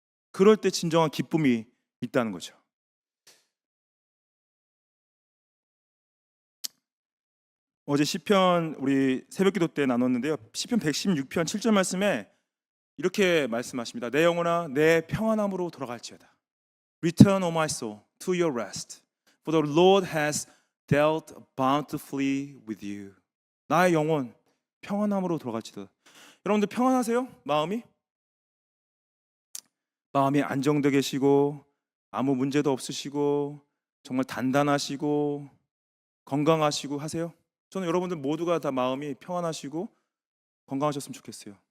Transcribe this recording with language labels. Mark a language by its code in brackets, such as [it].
[ko] 그럴 때 진정한 기쁨이 있다는 거죠. 어제 시편 우리 새벽기도 때 나눴는데요. 시편 116편 7절 말씀에 이렇게 말씀하십니다. 내 영혼아 내 평안함으로 돌아갈지어다. [en] Return, O my soul, to your rest. For the Lord has dealt bountifully with you. [ko] 나의 영혼 평안함으로 돌아갈지어다. 여러분들 평안하세요? 마음이 안정되어 계시고 아무 문제도 없으시고 정말 단단하시고 건강하시고 하세요? 저는 여러분들 모두가 다 마음이 평안하시고 건강하셨으면 좋겠어요.